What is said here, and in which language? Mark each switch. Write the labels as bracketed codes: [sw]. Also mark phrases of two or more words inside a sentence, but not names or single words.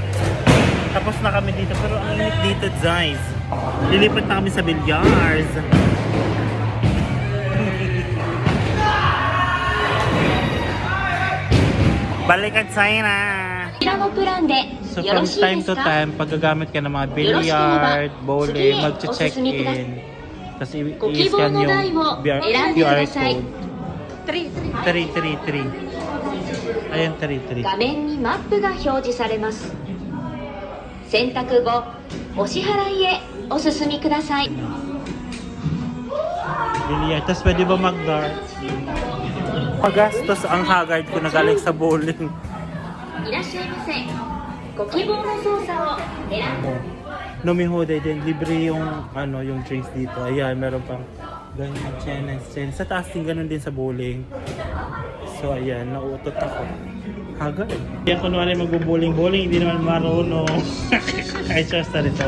[tl] Tapos na kami dito, pero ang init dito, guys. Lilipat na kami sa billiards. Balikan sa'yo na! [en] So from time to time, [tl] pag gagamit ka ng mga billiard, bowling, mag-check-in. Tapos [ja] ご希望 [tl] i-scan [ja] の [tl] yung [ja] 台を選んでく [tl] QR [ja] ださい。 [tl] code. 333. Ayan, 33. [ja] 画面にマップが表示されます。選択後、お支払いへお進みください。 [tl] Biliar. Tapos pwede ba mag-dart? Magastos ang haggard ko na galing sa bowling. [ja] いらっしゃいませ。ご希望の操作を選んで。 [tl] Nomihoday din. Libre yung, yung drinks dito. Ayan, meron pang ganyan, chenes. Sa taas din, ganun din sa bowling. So, ayan, nauutot ako. Haggard. Kaya kunwari mag-bowling-bowling, hindi naman marunong. Ay, just na rin ito.